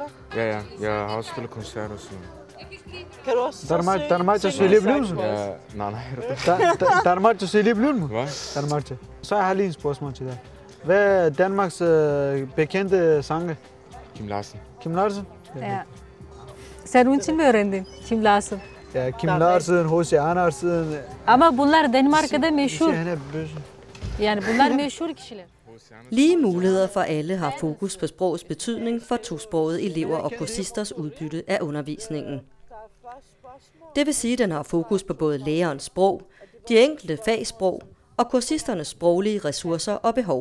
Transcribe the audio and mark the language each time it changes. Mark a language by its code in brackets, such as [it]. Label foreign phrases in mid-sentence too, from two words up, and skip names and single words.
[da] Ja. Jeg har også spillet koncerter og sådan. Kan du også Der er meget til at se lige blivelse. Ja, nej. Der er meget til at se lige blivelse. Hvad? Der er meget til. Så jeg har lige en spørgsmål til dig. Hvad er Danmarks bekendte sanger? Kim Larsen. Kim Larsen? Ya. [tr] Sen onun için mi öğrendin Kim Larsen? [da] Ja, Kim Larsen, H.C. Andersen. [tr] Ama bunlar Danimarka'da meşhur. [da] Han er bøsse. [tr] Yani bunlar meşhur kişiler. [da] Lige muligheder for alle har fokus på sprogets betydning for tosprogede elever og kursisters udbytte af undervisningen. Det vil sige, at den har fokus på både lærerens sprog, de enkelte fagsprog og kursisternes sproglige ressourcer og behov.